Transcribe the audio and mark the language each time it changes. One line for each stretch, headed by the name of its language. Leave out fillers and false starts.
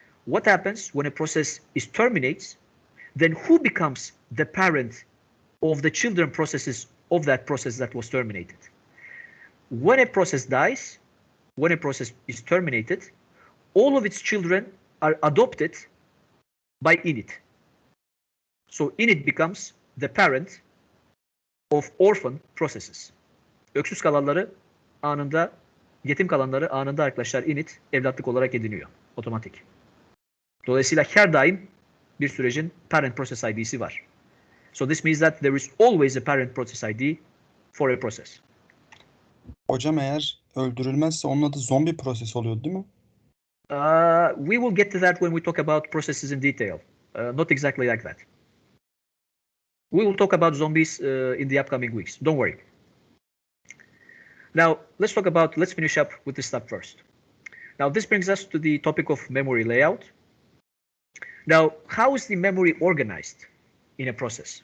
English: What happens when a process is terminates, then who becomes the parent of the children processes of that process that was terminated? When a process dies, when a process is terminated, all of its children are adopted by init. So init becomes the parent of orphan processes.
Turkish: Öksüz kalanları anında, yetim kalanları anında arkadaşlar init evlatlık olarak ediniyor. Otomatik. Dolayısıyla her daim bir sürecin parent process ID'si var.
English: So this means that there is always a parent process ID for a process.
Turkish: Hocam eğer öldürülmezse onun adı zombi proses oluyor değil mi?
English: We will get to that when we talk about processes in detail. Not exactly like that. We will talk about zombies in the upcoming weeks. Don't worry. Now, let's finish up with this stuff first. Now, this brings us to the topic of memory layout. Now, how is the memory organized in a process?